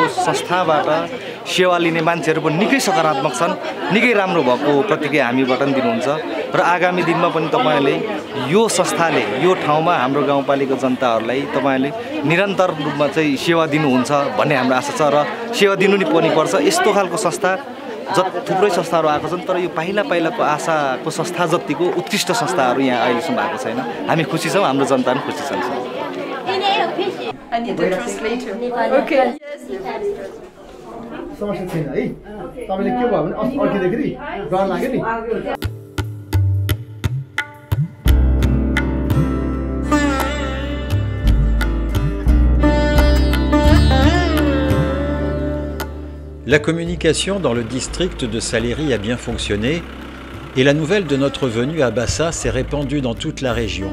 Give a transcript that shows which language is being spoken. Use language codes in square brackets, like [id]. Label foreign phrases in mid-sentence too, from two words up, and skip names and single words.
[ne] संस्थाबाट सेवा लिने मान्छेहरु पनि निकै सकारात्मक छन् निकै राम्रो भएको प्रतिक्रिया हामीबाट दिनुहुन्छ र आगामी दिनमा पनि तपाईहरुले यो संस्थाले यो ठाउँमा हाम्रो गाउँपालिका जनताहरुलाई तपाईहरुले निरन्तर रूपमा चाहिँ सेवा दिनुहुन्छ भन्ने हाम्रो आशा छ र सेवा दिनु नि पर्छ यस्तो खालको संस्था थुप्रै संस्थाहरु आएको छन् तर यो पाइला पाइलाको आशाको संस्था जतिको उत्कृष्ट संस्थाहरु यहाँ अहिलेसम्म आएको छैन हामी खुसी छौं हाम्रो जनता पनि खुसी छन् [en] I need a translator. Okay. [ne] समस्या छैन है तपाईले के भयो भने अर्किँदाखेरि डर लाग्यो नि [fr] La communication dans le district de Saleri a bien fonctionné et la nouvelle de notre venue à Bassa s'est répandue dans toute la région.